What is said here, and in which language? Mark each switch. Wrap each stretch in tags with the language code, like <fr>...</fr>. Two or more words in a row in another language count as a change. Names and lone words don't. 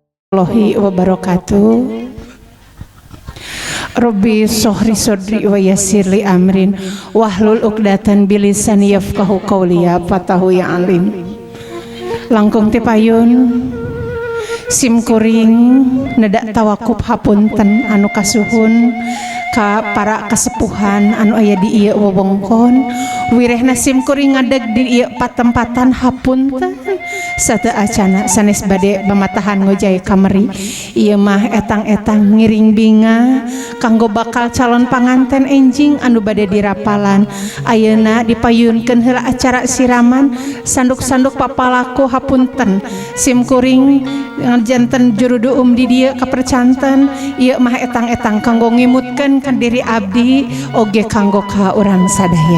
<ar>ورحمة الله وبركاته. رب اشرح صدري ويسر لي أمري واحلل عقدة بلساني يفقهوا قولي يا فتاح يا عليم.</ar> <su>Langkung tipayun sim kuring nedak tawakub hapunten anu kasuhun ka para kasepuhan anu aya di ieu wewengkon wirehna sim kuring ngadeg di ieu patempatan hapunten sate acana sanes bade pamatahan ngojay kamari ieu mah etang-etang ngiring binga kanggo bakal calon panganten enjing anu bade dirapalan ayeuna dipayunkeun heula acara siraman sanduk-sanduk papalaku hapunten sim kuring janten juruduum di dieu kapercanten ieu mah etang-etang kanggo ngimutkeun kan diri abdi oge kanggo ka urang sadaya.</su>